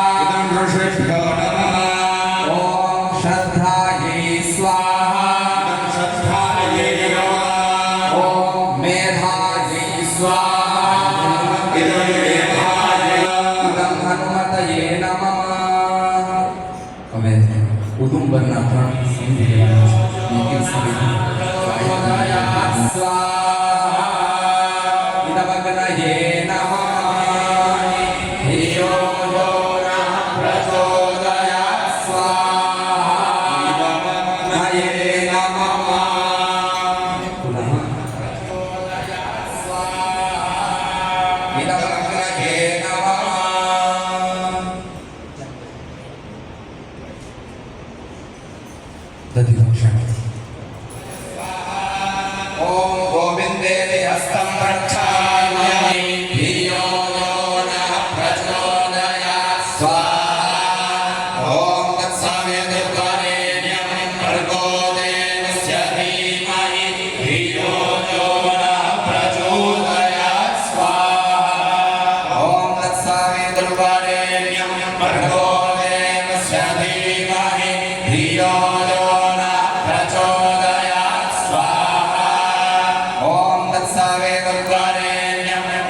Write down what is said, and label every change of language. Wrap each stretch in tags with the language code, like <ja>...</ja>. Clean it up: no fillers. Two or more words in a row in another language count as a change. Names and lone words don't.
<sa>ऋषिभ्यो नमः ॐ श्रद्धायै स्वाहा श्रद्धायै नमः ॐ मेधायै स्वाहा इदं देवाय इदं हनुमतये नमः</sa> <gu>હવે ઉદુંબરના ત્રણ સંધિ લેવાના છે</gu> <sa>નીતિ સંધિ સ્વાહા ઇદવગ્નયે નમઃ ધિયો જો નઃ પ્રચોદયાત્ સ્વાહા ઇદવગ્નયે નમઃ પુનઃ ઇદવગ્નયે નમઃ दधिभक्षण ॐ गोविन्दे हस्तं प्रक्षाल्यामि धियो यो नः प्रचोदयात् स्वाहा ॐ तत्सवितुर्वरेण्यं भर्गो देवस्य धीमहि धियो यो नः प्रचोदयात् स्वाहा ॐ तत्सवितुर्वरेण्यं भर्गो देवस्य धीमहि धियो यो प्रचोदयात् स्वाहा ॐ तत्सवितुर्वरेण्यं</sa>